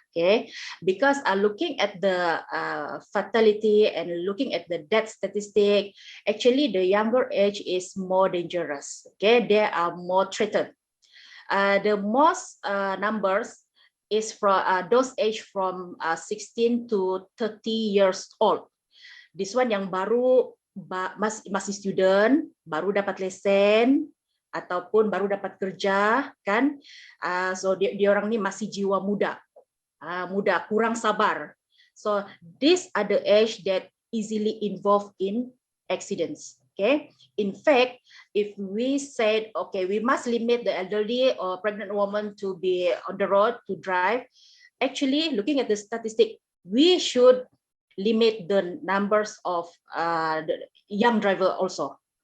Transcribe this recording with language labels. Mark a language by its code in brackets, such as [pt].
[en] Okay, because looking at the fatality and looking at the death statistic, actually the younger age is more dangerous. Okay, they are more threatened. The most numbers is from those age from 16 to 30 years old. This one [ms] yang baru masih student, baru dapat lesen ataupun baru dapat kerja kan. So dia orang ni masih jiwa muda, kurang sabar. [en] So these are the age that easily involved in accidents. Okay, in fact, if we said, okay, we must limit the elderly or pregnant woman to be on the road to drive, actually, looking at the statistic, we should limit the numbers of the young driver also.